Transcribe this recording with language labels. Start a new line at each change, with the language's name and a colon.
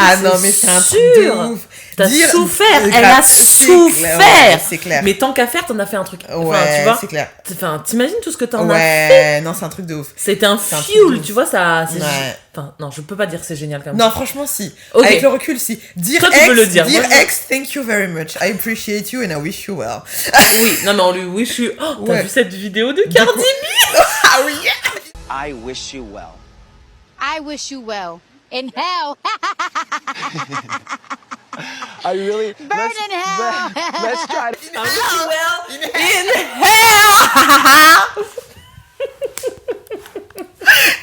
French: Ah non, mais c'est un truc de ouf. T'as souffert, elle a souffert. C'est clair. Mais tant qu'à faire, t'en as fait un truc. Tu vois, c'est clair. Enfin, t'imagines tout ce que t'en as fait. Non, c'est un truc de ouf. C'était un fuel, tu vois, ça. Enfin, non, je peux pas dire que c'est génial comme ça. Non, franchement, si. Okay. Avec le recul, si. Toi, tu peux le dire.
English: Dear ex, thank you very much. I appreciate you and I wish you well.
French: Oui, non, mais on lui
English: wish you.
French: Oh, t'as vu cette vidéo de Cardi B? Ah oui.
English: I wish you well. I wish you well. In hell. I really... Burn in hell. Let's try to... I wish you well. In hell.